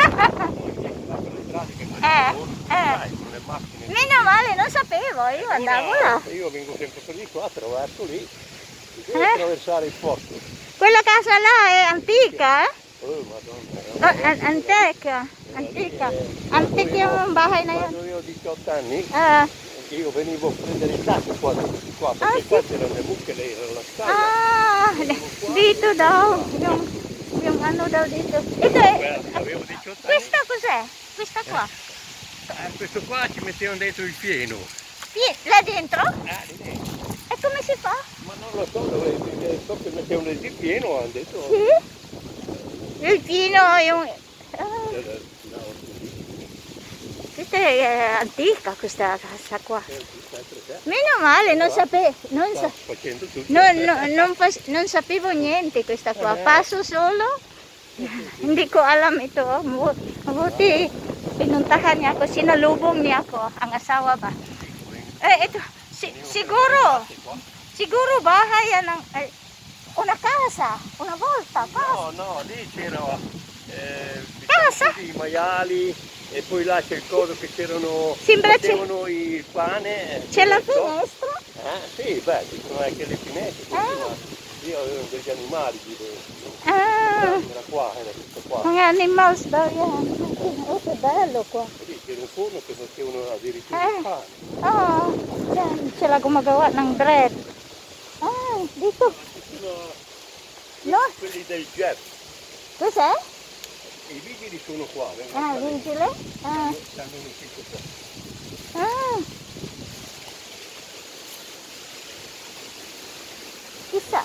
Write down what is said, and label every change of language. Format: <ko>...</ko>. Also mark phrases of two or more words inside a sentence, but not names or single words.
<it>Meno male, non sapevo, io andavo là. Io vengo sempre per di qua, attraverso lì, devo attraversare il posto. Quella casa là è antica, eh? Oh, Madonna.</it> <tl>Antica yung bahay na yun.</tl> <it>Quando io ho 18 anni, io venivo a prendere il taxi qua, perché qua c'erano le mucche, lei era la scala.</it> <tl>Ah, dito daw, yung ano daw dito. Ito</tl> <it>avevo 18 anni. Questa cos'è? Questa qua? Questo qua ci mettevano dentro il fieno. Là dentro? Lì dentro. E come si fa? Ma non lo so, so che mettevano il pieno, hanno detto. Sì? Il pieno, yung... Questa è antica questa casa qua. Meno male, non sapevo, non sapevo niente questa qua. Passo solo,</it> <tl>hindi ko alam ito. Mabuti, pinuntahan niya ako, sinalubong niya ako, ang asawa ba. Ito, siguro bahay yan ng,</tl> <it>una casa, una volta, casa. No, lì c'era i maiali. E poi là c'è il coso che c'erano il pane. C'è la finestra? Sì, beh, ci sono anche le finestre. Io avevo degli animali era qua, era tutto qua.</it> <tl>Mga animals daw yan.</tl> <it>Oh, che bello qua. Lì c'era un forno che facevano addirittura il pane.</it> <tl>Oo. Yan, sila gumagawa ng bread. Ah, dito. No?</tl> <it>Quelli del jet. Cos'è? I vigili sono qua. Ah, vigile? Ah. Stanno in ufficio qua. Ah. Chissà.</it>